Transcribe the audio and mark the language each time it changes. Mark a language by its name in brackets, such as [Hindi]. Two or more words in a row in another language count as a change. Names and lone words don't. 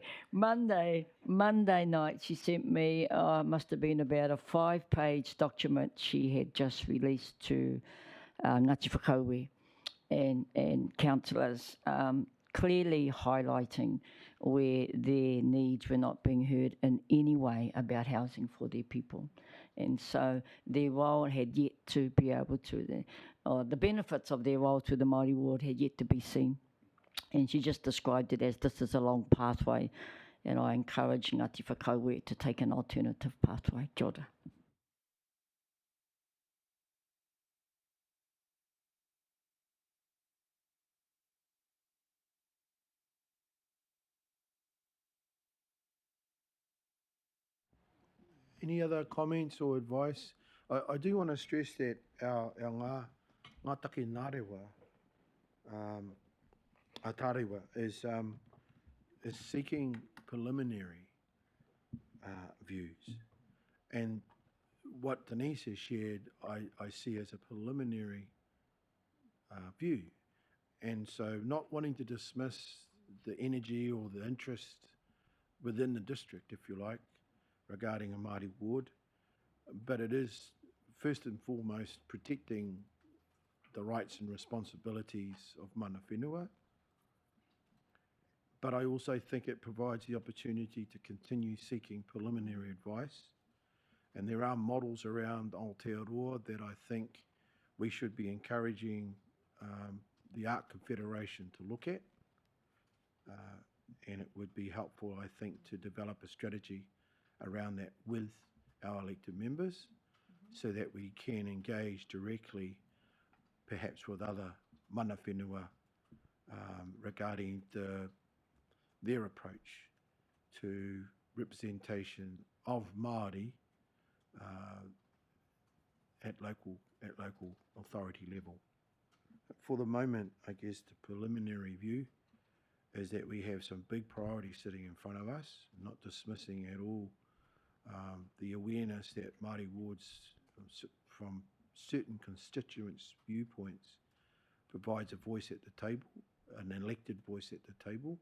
[English] Monday night she sent me, must have been about a 5-page document she had just released to Ngāti Whakauwi and councillors, clearly highlighting where their needs were not being heard in any way about housing for their people. And so their role had yet to be able to, the benefits of their role to the Māori ward had yet to be seen. And she just described it as this is a long pathway, and I encourage Ngāti Whakauwi to take an alternative pathway. [Māori] Kia ora. [English] Any other comments or advice? I do want to stress that our [Māori] ngā take nārewa, a tārewa, [English] is seeking preliminary views. And what Denise has shared, I see as a preliminary view. And so not wanting to dismiss the energy or the interest within the district, if you like, regarding a Māori ward, but it is first and foremost protecting the rights and responsibilities of [Māori] mana whenua. [English] But I also think it provides the opportunity to continue seeking preliminary advice And there are models around Aotearoa that I think we should be encouraging the Art Confederation to look at. And it would be helpful, I think, to develop a strategy around that with our elected members so that we can engage directly, perhaps with other [Māori] mana whenua [English] regarding their approach to representation of Māori at local authority level. For the moment, I guess the preliminary view is that we have some big priorities sitting in front of us, not dismissing at all the awareness that Māori wards from certain constituents' viewpoints provides a voice at the table, an elected voice at the table.